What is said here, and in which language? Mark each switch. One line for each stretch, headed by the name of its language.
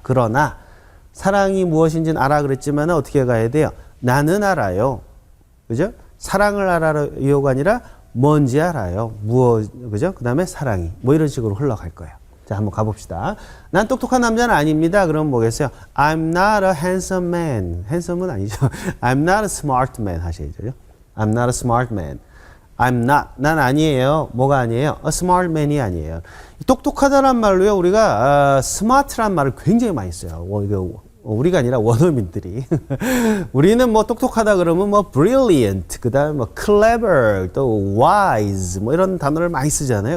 Korean: 그러나 사랑이 무엇인지는 알아 그랬지만 어떻게 가야 돼요? 나는 알아요. 그죠? 사랑을 알아요가 아니라 뭔지 알아요. 그죠? 그 다음에 사랑이. 뭐 이런 식으로 흘러갈 거예요. 자, 한번 가봅시다. 난 똑똑한 남자는 아닙니다. 그럼 뭐겠어요?
English: I'm not a handsome man.
Korean: handsome은 아니죠.
English: I'm not a smart man
Korean: 하셔야죠.
English: I'm not a smart man. I'm not.
Korean: 난 아니에요. 뭐가 아니에요?
English: A smart man
Korean: 이 아니에요. 똑똑하다란 말로요. 우리가 smart란 말을 굉장히 많이 써요. 이거 우리가 아니라 원어민들이 우리는 뭐 똑똑하다 그러면 뭐 brilliant, 그다음에 뭐 clever, 또 wise 뭐 이런 단어를 많이 쓰잖아요.